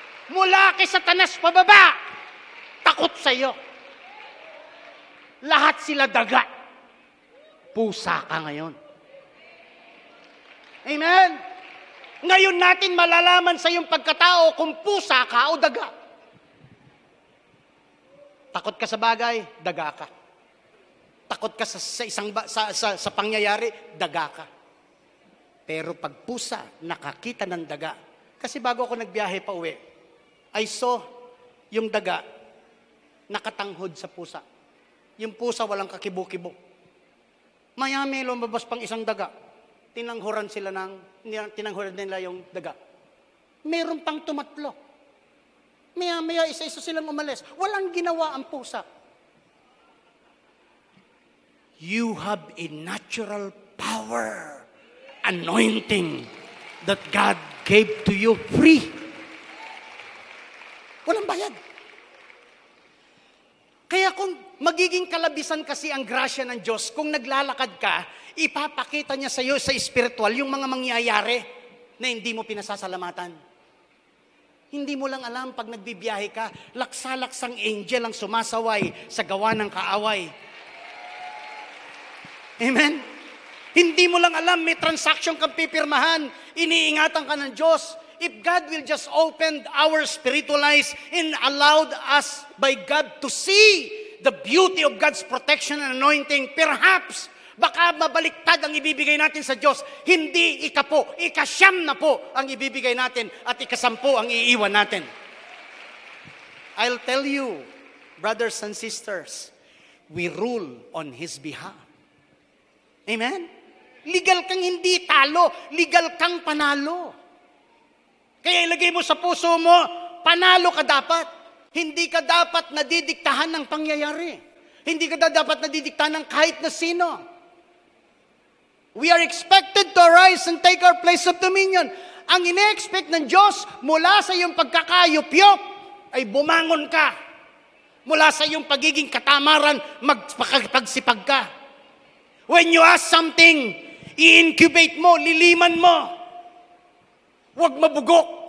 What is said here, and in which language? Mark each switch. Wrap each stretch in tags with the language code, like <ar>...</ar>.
<tl>Mula kay Satanas pababa, takot sa iyo. Lahat sila daga. Pusa ka ngayon. Amen? Ngayon natin malalaman sa iyong pagkatao kung pusa ka o daga. Takot ka sa bagay, daga ka. Takot ka sa pangyayari, daga ka. Pero pag pusa, nakakita ng daga. Kasi bago ako nagbiyahe pa uwi,</tl> <en>I saw</en> <tl>yung daga nakatanghod sa pusa. Yung pusa walang kakibo-kibo. Maya-may lumabas pang isang daga. Tinanghuran nila yung daga. Meron pang tumatlo. Maya-maya, isa-isa silang umalis. Walang ginawa ang pusa.</tl> <en>You have a natural power, anointing that God gave to you free.</en> <tl>Walang bayad. Kaya kung magiging kalabisan kasi ang grasya ng Diyos, kung naglalakad ka, ipapakita niya sa iyo sa spiritual yung mga mangyayari na hindi mo pinasasalamatan. Hindi mo lang alam pag nagbibiyahe ka, laksa-laksang angel ang sumasaway sa gawa ng kaaway. Amen? Hindi mo lang alam, may transaction kang pipirmahan, iniingatan ka ng Diyos.</tl> <en>If God will just open our spiritual eyes and allowed us by God to see the beauty of God's protection and anointing, perhaps,</en> <tl>baka mabaliktad ang ibibigay natin sa Diyos. Hindi ika-po, ika-siyam na po ang ibibigay natin at ika-sampu ang iiwan natin.</tl> <en>I'll tell you, brothers and sisters, we rule on His behalf.</en> <tl>Amen? Legal kang hindi talo, legal kang panalo. Kaya ilagay mo sa puso mo, panalo ka dapat. Hindi ka dapat nadidiktahan ng pangyayari. Hindi ka dapat nadidiktahan ng kahit na sino.</tl> <en>We are expected to arise and take our place of dominion.</en> <tl>Ang ine-expect ng Diyos mula sa iyong pagkakayup-yup ay bumangon ka. Mula sa iyong pagiging katamaran, magpagsipag ka.</tl> <en>When you ask something,</en> <tl>i-incubate mo, liliman mo. Huwag mabugok.</tl>